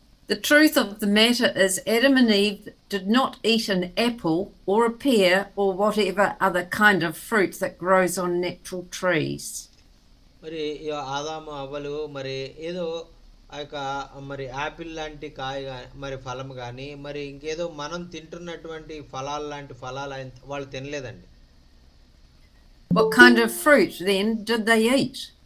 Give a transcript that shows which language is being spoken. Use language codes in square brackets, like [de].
[en] The truth of the matter is Adam and Eve did not eat an apple or a pear or whatever other kind of fruit that grows on natural trees. [te] మరి ఆదాము అవ్వలు మరి ఏదో ఆ యొక్క మరి Apple లాంటి కాయ మరి ఫలం కానీ మరి ఇంకేదో మనం తింటున్నటువంటి ఫలాలు లాంటి ఫలాలు వాళ్ళు తినలేదండి. [en] What kind of fruit then did they eat?